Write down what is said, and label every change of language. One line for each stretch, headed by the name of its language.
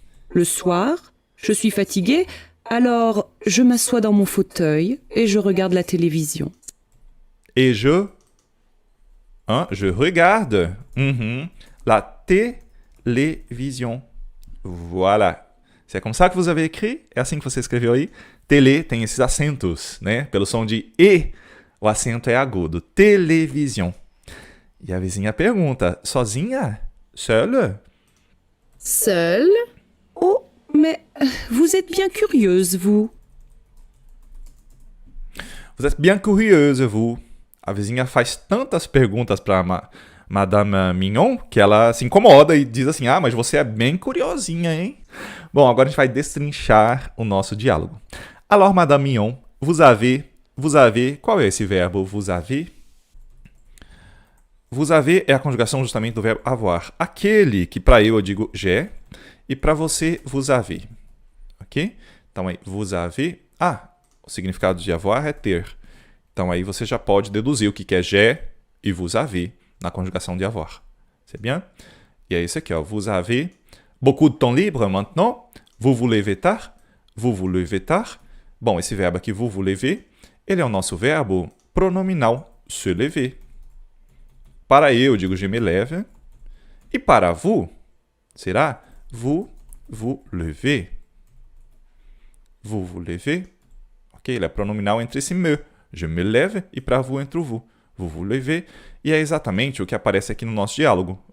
French: Le soir, je suis fatiguée, alors je m'assois dans mon fauteuil et je regarde la télévision. Et je regarde la télévision. Voilà. C'est comme ça que vous avez écrit?
Portuguese: É assim que você escreveu aí? Télé tem esses acentos, né? Pelo som de E, o acento é agudo. Television. E a vizinha pergunta, sozinha?
French: Seule? Seul? Oh, mais vous êtes bien curieuse, vous. Vous êtes bien curieuse, vous.
Portuguese: A vizinha faz tantas perguntas para Madame Mignon que ela se incomoda e diz assim, mas você é bem curiosinha, hein? Bom, agora a gente vai destrinchar o nosso diálogo.
French: Alors, Madame Mignon, vous avez,
Portuguese: qual é esse verbo
French: vous avez? Vous avez
Portuguese: é a conjugação justamente do verbo avoir. Aquele que para eu digo j'ai e para você
French: vous avez.
Portuguese: Ok? Então aí,
French: vous avez.
Portuguese: O significado de avoir é ter. Então aí você já pode deduzir o que é j'ai e
French: vous avez
Portuguese: na conjugação de avoir.
French: C'est bien?
Portuguese: E é isso aqui, ó.
French: Vous avez beaucoup de temps libre maintenant. Vous vous levez tard. Vous vous levez tard.
Portuguese: Bom, esse verbo aqui,
French: vous vous levez,
Portuguese: ele é o nosso verbo pronominal
French: se lever.
Portuguese: Para eu, digo
French: je me lève.
Portuguese: E para
French: vous,
Portuguese: será
French: vous vous levez. Vous vous levez.
Portuguese: Ok, ele é pronominal entre esse me.
French: Je me lève
Portuguese: e para
French: vous
Portuguese: entre o
French: vous. Vous vous levez.
Portuguese: E é exatamente o que aparece aqui no nosso diálogo.